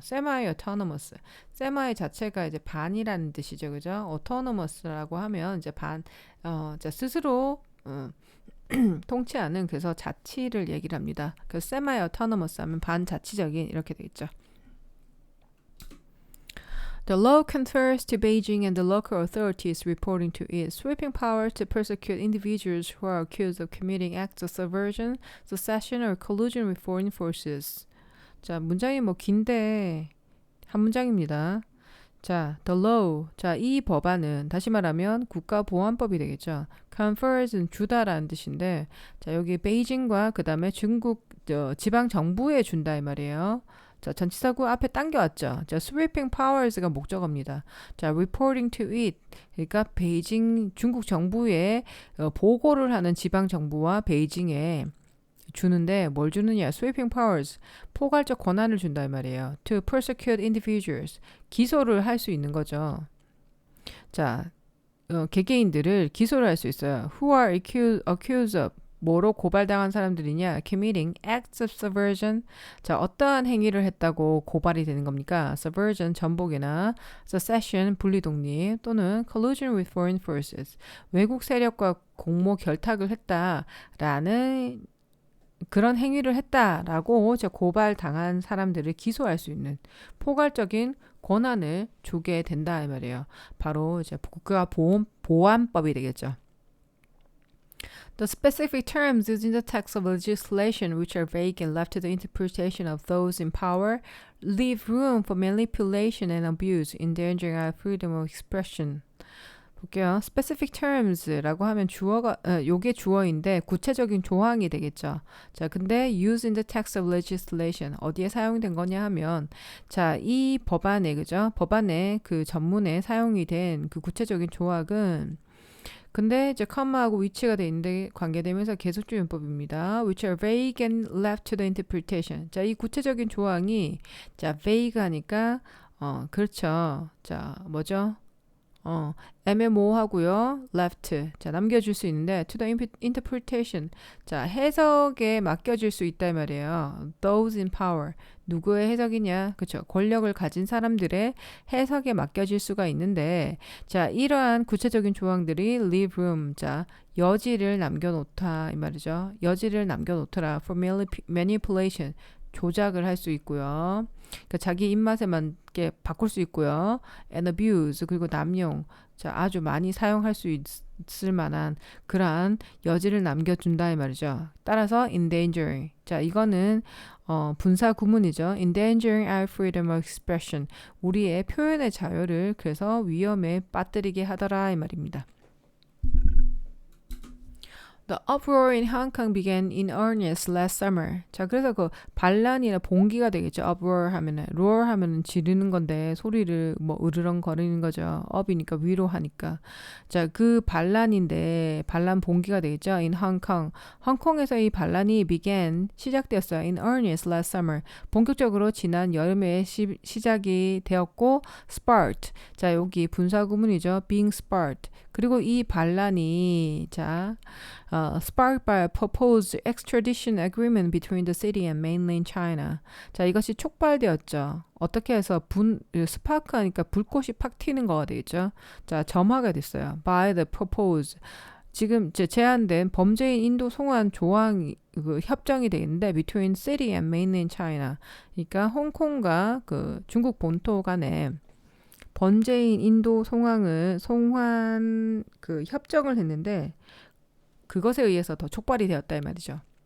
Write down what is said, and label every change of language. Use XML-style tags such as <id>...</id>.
<ko>semi-autonomous, semi 자체가 이제 반이라는 뜻이죠. 그죠? autonomous라고 하면 이제 자, 스스로 통치하는 그래서 자치를 얘기를 합니다. 그래서 semi-autonomous 하면 반자치적인 이렇게 되겠죠.</ko> <en>The law confers to Beijing and the local authorities reporting to it sweeping power to persecute individuals who are accused of committing acts of subversion, secession, or collusion with foreign forces.</en> <ko>자, 문장이 뭐 긴데 한 문장입니다.</ko> <en>자, the law.</en> <ko>자, 이 법안은 다시 말하면 국가보안법이 되겠죠. confers는 주다라는 뜻인데 자, 여기 베이징과 그 다음에 중국 지방 정부에 준다 이 말이에요. 자, 전치사구 앞에 당겨왔죠. 자, sweeping powers가 목적어입니다.</ko> <en>자, reporting to it.</en> <ko>그러니까 베이징 중국 정부에 보고를 하는 지방 정부와 베이징에 주는데 뭘 주느냐?</ko> <en>sweeping powers.</en> <ko>포괄적 권한을 준다 이 말이에요.</ko> <en>to persecute individuals.</en> <ko>기소를 할 수 있는 거죠. 자, 개개인들을 기소를 할 수 있어요.</ko> <en>who are accused of</en> <ko>뭐로 고발당한 사람들이냐?</ko> <en>committing acts of subversion.</en> <ko>자, 어떠한 행위를 했다고 고발이 되는 겁니까?</ko> <en>subversion, 전복이나 secession, 분리독립 또는 collusion with foreign forces.</en> <ko>외국 세력과 공모 결탁을 했다라는 그런 행위를 했다라고 고발당한 사람들을 기소할 수 있는 포괄적인 권한을 주게 된다 이 말이에요. 바로 이제 국가보안법이 되겠죠.</ko> <en>The specific terms used in the text of legislation, which are vague and left to the interpretation of those in power, leave room for manipulation and abuse, endangering our freedom of expression.</en> <ko>볼게요. specific terms라고 하면 요게 주어인데 구체적인 조항이 되겠죠. 자, 근데</ko> <en>use in the text of legislation</en> <ko>어디에 사용된 거냐 하면 자, 이 법안에 그죠? 법안에 그 전문에 사용이 된 그 구체적인 조항은 근데 이제 컴마하고 위치가 돼 있는데 관계되면서 계속주문법입니다.</ko> <en>which are vague and left to the interpretation.</en> <ko>자, 이 구체적인 조항이 자, vague 하니까 그렇죠. 자, 뭐죠? 애매모호하고요. left. 자, 남겨줄 수 있는데</ko> <en>to the interpretation.</en> <ko>자, 해석에 맡겨질 수 있다 이 말이에요.</ko> <en>those in power.</en> <ko>누구의 해석이냐? 그렇죠. 권력을 가진 사람들의 해석에 맡겨질 수가 있는데 자, 이러한 구체적인 조항들이</ko> <en>leave room.</en> <ko>자, 여지를 남겨놓다 이 말이죠. 여지를 남겨놓더라.</ko> <en>for manipulation.</en> <ko>조작을 할 수 있고요. 그러니까 자기 입맛에 맞게 바꿀 수 있고요.</ko> <en>and abuse</en> <ko>그리고 남용 자 아주 많이 사용할 수 있을 만한 그러한 여지를 남겨준다 이 말이죠. 따라서 endangering 자 이거는 분사 구문이죠.</ko> <en>endangering our freedom of expression</en> <ko>우리의 표현의 자유를 그래서 위험에 빠뜨리게 하더라 이 말입니다.</ko> <en>The uproar in Hong Kong began in earnest last summer.</en> <ko>자, 그래서 그 반란이나 봉기가 되겠죠. uproar 하면은, roar 하면은 지르는 건데 소리를 뭐 으르렁거리는 거죠. up이니까 위로 하니까. 자, 그 반란인데 반란 봉기가 되겠죠.</ko> <en>in Hong Kong.</en> <ko>홍콩에서 이 반란이 began 시작되었어요.</ko> <en>in earnest last summer.</en> <ko>본격적으로 지난 여름에 시작이 되었고 sparked. 자, 여기 분사 구문이죠.</ko> <en>being sparked.</en> <ko>그리고 이 반란이 자</ko> <en>sparked by a proposed extradition agreement between the city and mainland China.</en> <ko>자, 이것이 촉발되었죠. 어떻게 해서 스파크 하니까 불꽃이 팍 튀는 거가 되겠죠. 자, 점화가 됐어요.</ko> <en>by the proposed.</en> <ko>지금 이제 제한된 범죄인 인도 송환 조항 그 협정이 되겠는데</ko> <en>between city and mainland China.</en> <ko>그러니까 홍콩과 그 중국 본토 간에 범죄인 인도 송환 그 협정을 했는데 그것에 의해서 더 촉발이 되었다 이 말이죠.</ko>